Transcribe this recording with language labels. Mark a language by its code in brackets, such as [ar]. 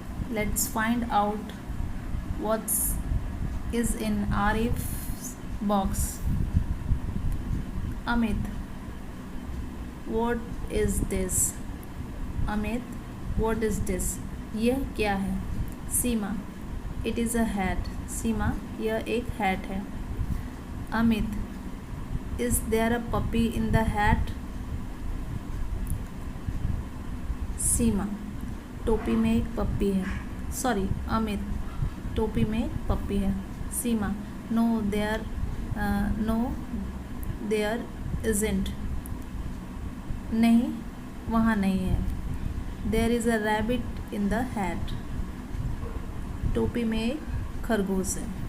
[en] Let's find out what is in Arif's box. Amit, what is this? Amit, what is this? [hi] यह क्या है? [en] Seema, it is a hat. [hi] सीमा, यह एक hat है. [en] Amit, is there a puppy in the hat? [hi] सीमा, टोपी में एक पप्पी है. Sorry, अमित, टोपी में एक पप्पी है. [en] Seema, no there isn't. [hi] नहीं, वहाँ नहीं है. [en] There is a rabbit in the hat. [hi] टोपी में एक खरगोश है.